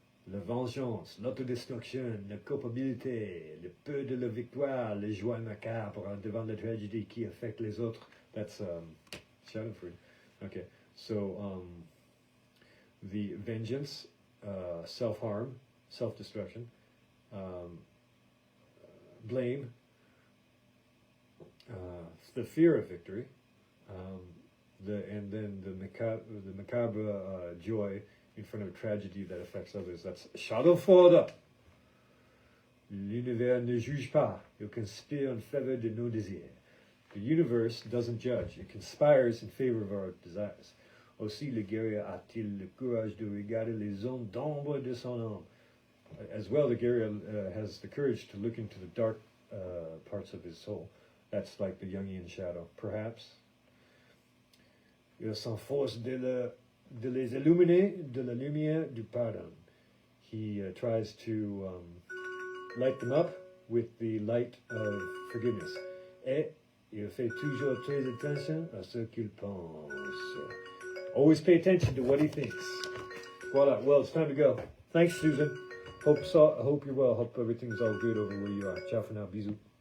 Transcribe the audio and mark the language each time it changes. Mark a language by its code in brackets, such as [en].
[fr] La vengeance, l'autodestruction, la culpabilité, le peu de la victoire, les joies macabres devant la tragédie qui affecte les autres. [en] That's Shadowfree. Okay, so the vengeance, self-harm, self-destruction, blame, the fear of victory, and then the macabre joy in front of tragedy that affects others. That's Shadowfree. [fr] L'univers ne juge pas, il conspire en faveur de nos désirs. [en] The universe doesn't judge, it conspires in favor of our desires. [fr] Aussi le guerrier a-t-il le courage de regarder les zones d'ombre de son âme. [en] As well, the guerrier has the courage to look into the dark parts of his soul. That's like the Jungian shadow, perhaps. [fr] Il s'enforce de les illuminer de la lumière du pardon. [en] He tries to light them up with the light of forgiveness. [fr] Et il fait toujours très attention à ce qu'il pense. [en] Always pay attention to what he thinks. Voila. Well, it's time to go. Thanks, Susan. Hope you're well. Hope everything's all good over where you are. Ciao for now. [fr] Bisous.